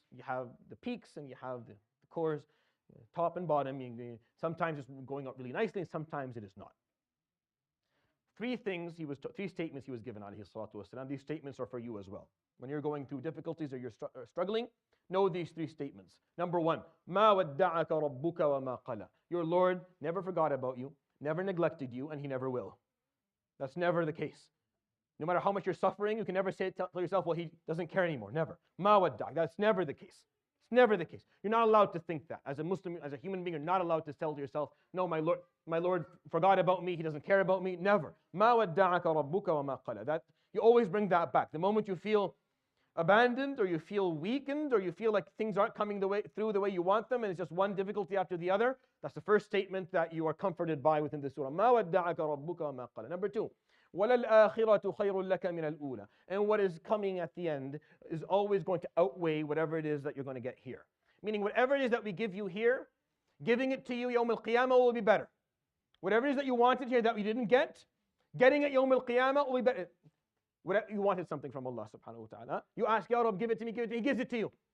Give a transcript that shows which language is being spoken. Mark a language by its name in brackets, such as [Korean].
[English] You have the peaks and you have the cores, top and bottom. Sometimes it's going up really nicely, and sometimes it is not. Three statements he was given, alayhi salatu wasalam. These statements are for you as well. When you're going through difficulties or you're struggling, know these three statements. Number one, [Arabic] مَا وَدَّعَكَ رَبُّكَ وَمَا قَلَى. [English] Your Lord never forgot about you, never neglected you, and He never will. That's never the case. No matter how much you're suffering, you can never tell yourself, well, He doesn't care anymore. Never. [Arabic] مَا وَدَّعَكَ. [English] That's never the case. It's never the case. You're not allowed to think that. As a Muslim, as a human being, you're not allowed to tell yourself, no, my Lord forgot about me, He doesn't care about me. Never. [Arabic] مَا وَدَّعَكَ رَبُّكَ وَمَا قَلَى. [English] That, you always bring that back. The moment you feel abandoned, or you feel weakened, or you feel like things aren't coming through the way you want them, and it's just one difficulty after the other, that's the first statement that you are comforted by within this surah. [Arabic] مَا وَدَّعَكَ رَبُّكَ وَمَا قَلَى. [English] Number two, [Arabic] وَلَلْآخِرَةُ خَيْرٌ لَكَ مِنَ الْأُولَى. [English] And what is coming at the end is always going to outweigh whatever it is that you're going to get here. Meaning whatever it is that we give you here, giving it to you Yawm al-Qiyamah will be better. Whatever it is that you wanted here that we didn't get, getting it Yawm al-Qiyamah will be better. You wanted something from Allah subhanahu wa ta'ala. You ask, Ya Rabb, give it to me, give it to me. He gives it to you.